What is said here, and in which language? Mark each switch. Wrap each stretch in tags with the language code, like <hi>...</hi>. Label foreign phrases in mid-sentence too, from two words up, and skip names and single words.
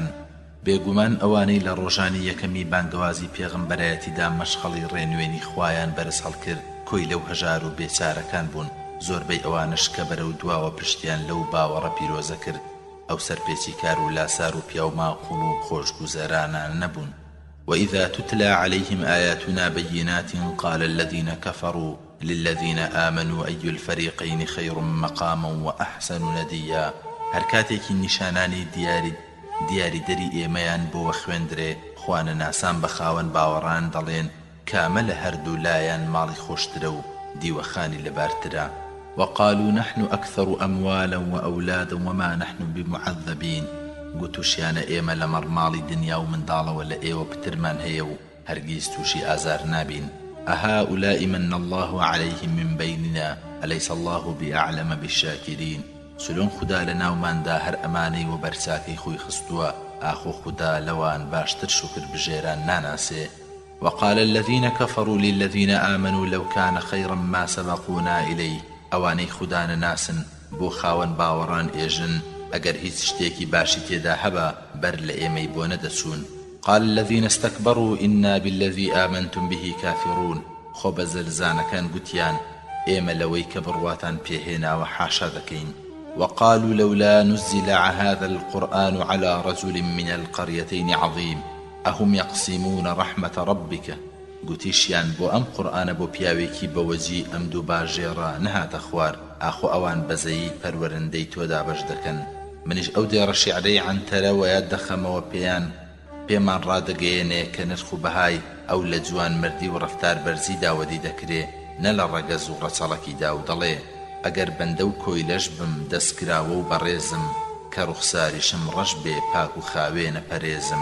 <ckb>بێگومان ئەوانەی لە ڕۆژانی یەکەمی بانگەوازی پێغەمبەرایەتیدا مەشخەڵی ڕێنوێنی خۆیان بەرز هەڵکرد کۆی لەو هەژار و بێچارەکان بوون. زۆربەی ئەوانش کە بەرەو دواوە پشتیان لەو باوەڕە پیرۆزە کرد ئەو سەرپێچی کار و لاسار و پیاو ماقوڵ و خۆشگوزەرانان نەبوون.</ckb> <ar>وإذا تتلى عليهم آياتنا بينات قال الذين كفروا للذين آمنوا أي الفريقين خير مقاما وأحسن نديا.</ar> <ckb>هركاتێکی نیشانانی دیاری دەری ئێمەیان بۆ خوێندرێ خوانە ناسان بە خاوەن باوەڕان دەڵێن کامە لە هەردوو لایەن ماڵی خۆشترە و دیوەخانی لەبارترە.</ckb> <ar>وقالوا نحن أكثر أموالا وأولادا وما نحن بمعذبين.</ar> <ckb>گوتوشیانە ئێمە لە مەڕماڵی دنیا و منداڵەوە لە ئێوە پترمان هەیە و هەرگیز تووشی ئازار نابین.</ckb> <ar>أهؤلاء من الله عليهم من بيننا أليس الله بأعلم بالشاكرين.</ar> <ckb>سلون خدا لە ناوماندا هەر ئەمانەی و بەرچاکەی خۆی خستووە ئاخۆ خوددا لەوان باشتر شکر بژێران ناناسێ.</ckb> <ar>وقال الذين كفروا للذين آمنوا لو كان خيرا ما سبقونا إليه</ar> <ckb>ئەوانەی خوددا نەناسن بۆ خاوەن باوەڕان ئێژن ئەگەر هیچ شتێکی باشی تێدا هەبا بەر لە ئێمەی بۆ نەدەچوون.</ckb> <ar>قال الذين استكبروا إنا بالذي آمنتم به كافرون</ar> <ckb>خۆ بە زەرزانەکان گوتیان ئێمە لەوەی کە بڕواتان پێهێناوە حاشا دەکەین.</ckb> <ar>وقالوا لولا نزل هذا القرآن على رجل من القريتين عظيم أهم يقسمون رحمة ربك</ar> <ckb>گوتیشیان بۆ ئەم قورئانە بۆ پیاوێکی بەوەجی ئەم دوو باژێڕە نەهاتە خوار ئاخۆ ئەوان بەزەیی پەروەرندەی تۆدا بەش دەکەن. منیش ئەو دێڕە شیعرەی عنتەرە وەیاد دەخەمەوە پێمان ڕادەگەیەنێ کە نرخ و بەهای ئەو لە جوان مردی و ڕەفتار بەرزی داوەدی دەکرێ نە لە ڕەگەز و ڕەچەڵەکیدا و دەڵێ ئەگەر بەندە و کۆیلەش بم دەستکراوە و بەڕێزم کە ڕوخساریشم ڕەش بێ پاک و خاوێنە پەرێزم.</ckb>